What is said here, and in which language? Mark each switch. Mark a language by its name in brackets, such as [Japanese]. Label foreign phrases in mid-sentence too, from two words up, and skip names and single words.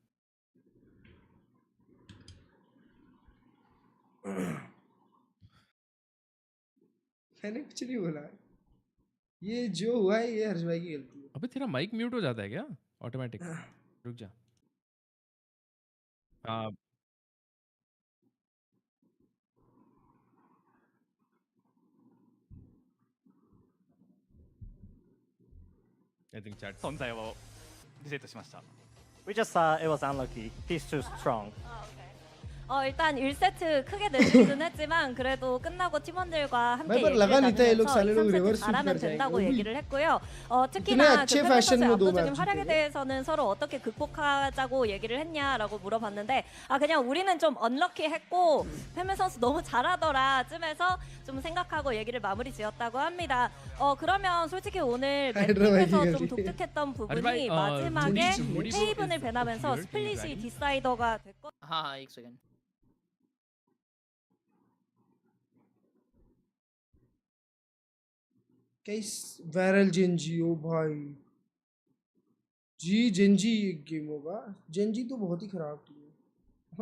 [Hindi] मैंने कुछ नहीं बोला. ये जो हुआ है ये हर्ष भाई की गलती है. अबे तेरा [English] mic mute [Hindi] हो जाता है क्या ऑटोमेटिक? रुक जा. हाँ [English] I think chat [Japanese] 存在をリセットしました。 [English] We just it was unlucky. He's too strong. [Korean] 일단 1세트 크게 내주기는 했지만 그래도 끝나고 팀원들과 함께 [Hindi] पर लगा नहीं था ये लोग साले लोग [Korean] 3세트 [Hindi] रिवर्स [Korean] 잘하면 [Hindi] कर [Korean] 된다고 [Hindi] जाएंगे. [Korean] 얘기를 했고요. 특히나 [Hindi] अच्छे [Korean] 그 [Hindi] फैशन [Korean] 선수의 [Hindi] में दो [Korean] 압도적인 [Hindi] मैच [Korean] 활약에 [Hindi] जीते. [Korean] 대해서는 서로 어떻게 극복하자고 얘기를 했냐라고 물어봤는데 그냥 우리는 좀 언럭키했고 페메 선수 너무 잘하더라 쯤에서 좀 생각하고 얘기를 마무리 지었다고 합니다. 그러면 솔직히 오늘 맵에서 좀 독특했던 부분이 마지막에 헤이븐을 배나면서 스플릿이 디사이더가 됐고. [Hindi] हाँ एक सेकंड. कैस वायरल जेंजी. ओ भाई जी जेंजी एक गेम होगा. जेंजी तो बहुत ही खराब टीम है.